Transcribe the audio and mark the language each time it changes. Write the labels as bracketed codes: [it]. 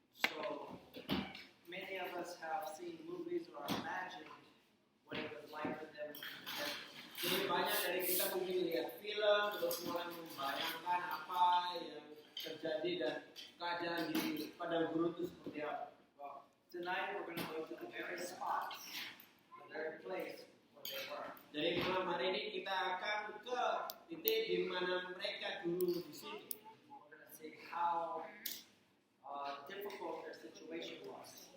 [en] So many of us have seen movies or imagined what it was like for them. [id] Jadi banyak dari kita mungkin lihat film terus mulai membayangkan apa yang terjadi dan keadaan di padang gurun itu seperti apa. [en] Well, tonight we're going to go to the very spot, the very place where they were. [id] Jadi malam hari ini kita akan ke titik di mana mereka dulu di sini. [en] We're going to see how difficult their situation was.